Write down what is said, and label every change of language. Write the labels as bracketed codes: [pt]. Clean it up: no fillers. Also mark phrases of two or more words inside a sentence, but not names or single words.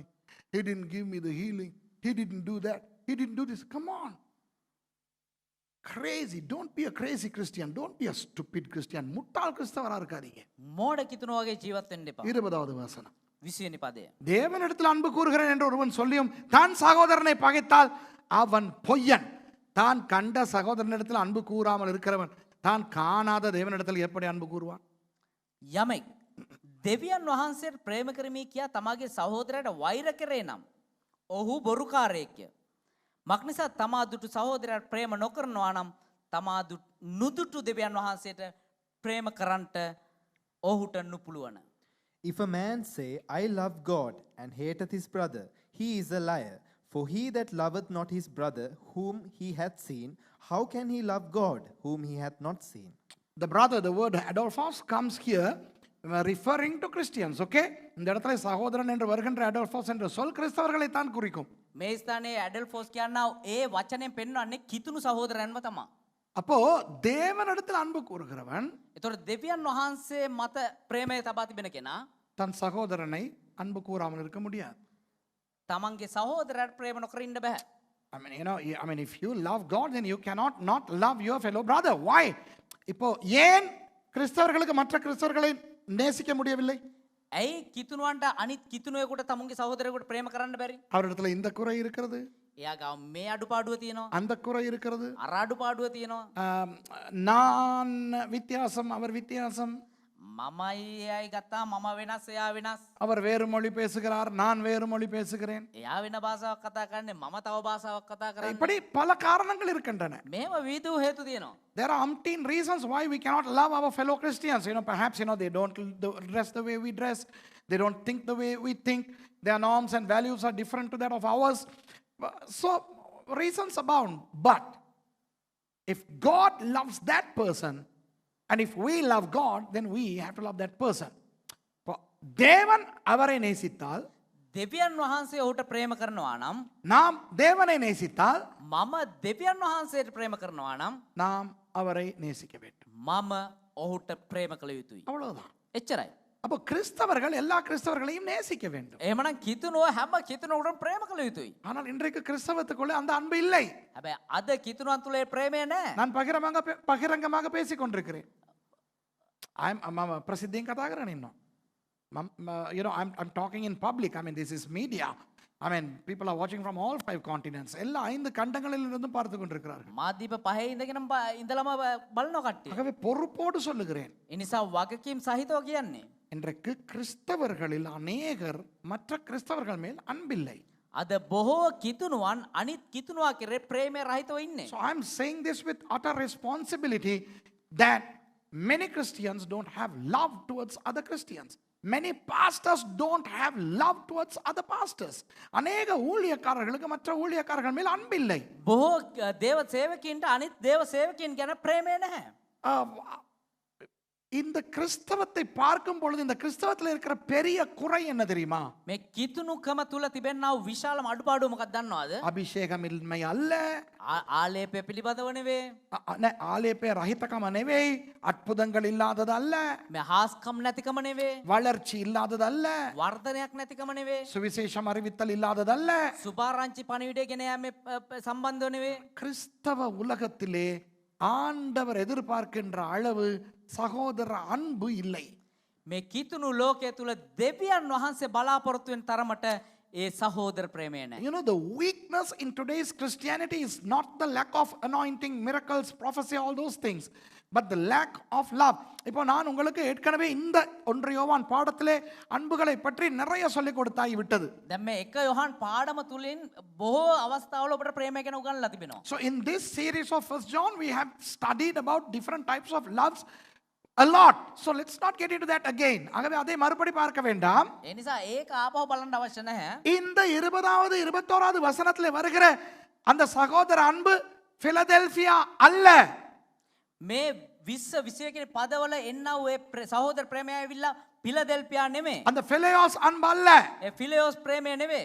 [en] He didn't give me the healing. He didn't do that. He didn't do this. Come on. Crazy. Don't be a crazy Christian. Don't be a stupid Christian. [ta] முட்டாள் கிறிஸ்தவரா இருக்காதீங்க. [si] මෝඩ කිතුන වගේ ජීවත් වෙන්න එපා. [ta] 20வது வசனம். [si] 20 වෙනි පදය. [ta] தேவனிடத்தில் அன்பு கூறுகிறேன் என்று ஒருவன் சொல்லியும் தான் சகோதரனை பகைத்தால் அவன் பொய்யன். தான் கண்ட சகோதரனிடத்தில் அன்பு கூறாமல் இருக்கிறவன் தான் காணாத தேவனிடத்தில் எப்படி அன்பு கூறுவான்? [si] යමෙක් දෙවියන් වහන්සේට ප්‍රේම කරමි කියා තමාගේ සහෝදරයට වෛර කරේ නම් ඔහු බොරුකාරයෙක්ය. මක්නිසා තමා දුටු සහෝදරයට ප්‍රේම නොකරනවා නම් තමා නුදුටු දෙවියන් වහන්සේට ප්‍රේම කරන්නට ඔහුට නුපුළුවන. [en] If a man say, I love God, and hateth his brother, he is a liar. For he that loveth not his brother whom he hath seen, how can he love God whom he hath not seen? The brother, the word Adolphos comes here referring to Christians, okay? [ta] இந்த இடத்துல சகோதரன் என்று வருகின்ற அடோல்ஃபோஸ் என்ற சொல் கிறிஸ்தவர்களை தான் குறிக்கும். [si] මේ ස්ථානයේ ඇඩල්ෆෝස් කියනවා ඒ වචනයෙන් පෙන්වන්නේ කිතුණු සහෝදරයන්ව තමයි. [ta] அப்போ தேவனிடத்தில் அன்பு கூறுகிறவன் [si] ඒතකොට දෙවියන් වහන්සේ මත ප්‍රේමය තබා තිබෙන කෙනා [ta] தன் சகோதரனை அன்பு கூறாமல் இருக்க முடியாது. [si] තමන්ගේ සහෝදරයට ප්‍රේම නොකර ඉන්න බෑ. [en] I mean, if you love God, then you cannot not love your fellow brother. Why? [ta] இப்போ ஏன் கிறிஸ்தவர்களுக்கு மற்ற கிறிஸ்தவர்களை நேசிக்க முடியவில்லை? [si] ඇයි කිතුණුවන්ට අනිත් කිතුණුවෙකුට තමුන්ගේ සහෝදරයෙකුට ප්‍රේම කරන්න බැරි? [ta] அவரிடத்துல இந்த குறை இருக்கிறது, [si] එයා ගාව මේ අඩුපාඩුව තියෙනවා. [ta] அந்த குறை இருக்கிறது. [si] අර අඩුපාඩුව තියෙනවා. [ta] நான் வித்தியாசம், அவர் வித்தியாசம். [si] මමයි එයයි ගත්තා මම වෙනස් එයා වෙනස්. [ta] அவர் வேறு மொழி பேசுகிறார், நான் வேறு மொழி பேசுகிறேன். [si] එයා වෙන භාෂාවක් කතා කරන්නේ මම තව භාෂාවක් කතා කරන්නේ. [ta] இப்படி பல காரணங்கள் இருக்கின்றன. [si] මේව විවිධ හේතු තියෙනවා. [en] There are umpteen reasons why we cannot love our fellow Christians. Perhaps, they don't dress the way we dress. They don't think the way we think. Their norms and values are different to that of ours. So, reasons abound. But, if God loves that person, and if we love God, then we have to love that person. [ta] தேவன் அவரை நேசித்தால், [si] දෙවියන් වහන්සේ ඔහුට ප්‍රේම කරනවා නම්, [ta] நாம் தேவனை நேசித்தால், [si] මම දෙවියන් වහන්සේට ප්‍රේම කරනවා නම්, [ta] நாம் அவரை நேசிக்க வேண்டும். [si] මම ඔහුට ප්‍රේම කළ යුතුයි. [ta] அவ்வளவுதான். [si] එච්චරයි. [ta] அப்போ கிறிஸ்தவர்கள் எல்லா கிறிஸ்தவர்களையும் நேசிக்க வேண்டும். [si] එහෙමනම් කිතුණුව හැම කිතුණුවකටම ප්‍රේම කළ යුතුයි. [ta] ஆனால் இன்றைக்கு கிறிஸ்தவத்துக்குள்ளே அந்த அன்பு இல்லை. [si] හැබැයි අද කිතුණුවන් තුලේ ප්‍රේමය නැහැ. [ta] நான் பகிரங்கமாக பேசிக் கொண்டிருக்கிறேன். பிரசித்தியும் கதாகிறேன் இன்னும். [en] I'm talking in public. I mean, this is media. I mean, people are watching from all 5 continents. [ta] எல்லா 5 கண்டங்களிலிருந்தும் பார்த்து கொண்டிருக்கிறார்கள். [si] මාධ්‍යප පහේ ඉඳගෙනම ඉඳලම බලනවා කට්ටිය. [ta] ஆகவே பொறுப்போடு சொல்லுகிறேன். [si] ඒ නිසා වගකීම් සහිතව කියන්නේ. [ta] இன்றைக்கு கிறிஸ்தவர்களில் அநேகர் மற்ற கிறிஸ்தவர்கள் மேல் அன்பில்லை. [si] අද බොහෝ කිතුණුවන් අනිත් කිතුණුවා කෙරේ ප්‍රේමය රහිතව ඉන්නේ. [en] So I'm saying this with utter responsibility that many Christians don't have love towards other Christians. Many pastors don't have love towards other pastors. [ta] அநேக ஊழியக்காரர்களுக்கு மற்ற ஊழியக்காரர்கள் மேல் அன்பில்லை. [si] බොහෝ දේව සේවකයන්ට අනිත් දේව සේවකයන් ගැන ප්‍රේමය නැහැ. [ta] இந்த கிறிஸ்தவத்தை பார்க்கும் பொழுது இந்த கிறிஸ்தவத்தில் இருக்கிற பெரிய குறை என்ன தெரியுமா? [si] මේ කිතුණුකම තුල තිබෙනා වූ විශාලම අඩුපාඩුව මොකක්ද දන්නවද? [ta] அபிஷேகமின்மை அல்ல, [si] ආලේපය පිළිබඳව නෙවෙයි, ආලේප රහිතකම නෙවෙයි, [ta] அற்புதங்கள் இல்லாதது அல்ல, [si] මේ හාස්කම් නැතිකම නෙවෙයි, [ta] வளர்ச்சி இல்லாதது அல்ல, [si] වර්ධනයක් නැතිකම නෙවෙයි, [ta] சுவிசேஷம் அறிவித்தல் இல்லாதது அல்ல. [si] සුභාරංචි පණිවිඩය ගෙන යාමේ සම්බන්ධව නෙවෙයි. [ta] கிறிஸ்தவ உலகத்திலே ஆண்டவர் எதிர்பார்க்கின்ற அளவு சகோதர அன்பு இல்லை. [si] මේ කිතුණු ලෝකයේ තුල දෙවියන් වහන්සේ බලාපොරොත්තු වෙන තරමට ඒ සහෝදර ප්‍රේමය නැහැ. [en] The weakness in today's Christianity is not the lack of anointing, miracles, prophecy, all those things, but the lack of love. [ta] இப்போ நான் உங்களுக்கு ஏற்கனவே இந்த 1 யோவான் பாடத்திலே அன்புகளை பற்றி நிறைய சொல்லிக் கொடுத்தாய் விட்டது. [si] දැන් මේ 1 යොහන් පාඩම තුලින් බොහෝ අවස්ථාවල ඔබට ප්‍රේමය ගැන උගන්වලා තිබෙනවා. [en] So in this series of 1 John we have studied about different types of loves a lot. So let's not get into that again. [ta] ஆகவே அதை மறுபடி பார்க்க வேண்டாம். [si] ඒ නිසා ඒක ආපහු බලන්න අවශ්‍ය නැහැ. [ta] இந்த 20வது 21வது வசனத்திலே வருகிற அந்த சகோதர அன்பு பிலதெல்பியா அல்ல. [si] මේ 20 21 කියන පදවල එන්නා වූ සහෝදර ප්‍රේමය ඇවිල්ලා පිලදෙල්පියා නෙමෙයි. [ta] அந்த பிலேயோஸ் அன்பு அல்ல. [si] ඒ ෆිලියෝස් ප්‍රේමය නෙමෙයි.